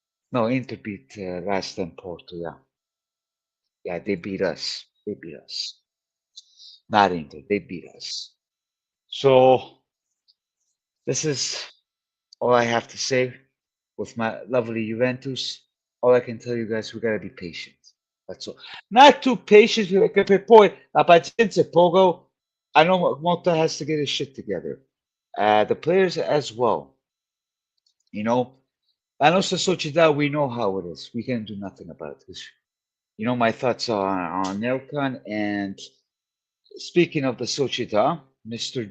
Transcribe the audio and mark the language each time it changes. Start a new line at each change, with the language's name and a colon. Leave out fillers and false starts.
English: No, Inter beat last time Porto, yeah. Yeah, they beat us. They beat us. Not Inter, they beat us. So this is all I have to say with my lovely Juventus. All I can tell you guys, we gotta be patient. That's all. Not too patient,
Italian: perché poi la pazienza è poco.
English: I know Mota has to get his shit together. The players as well. You know, I know Sociedad, we know how it is. We can do nothing about this. You know, my thoughts on Nelkan. And speaking of the Sociedad, Mr.